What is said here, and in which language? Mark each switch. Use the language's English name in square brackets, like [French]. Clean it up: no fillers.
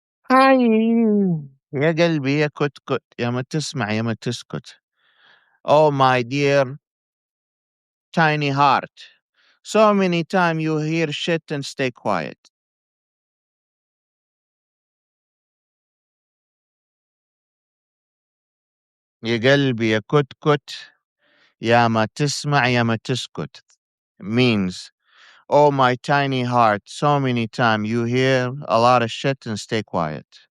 [Arabic] هاي يا قلبي يا كت يا ما تسمع يا ما تسكت. [English] Oh my dear tiny heart. So many times you hear shit and stay quiet. [Arabic] يا قلبي يا كت يا ما تسمع يا ما تسكت. [English] Means, oh my tiny heart, so many times you hear a lot of shit and stay quiet.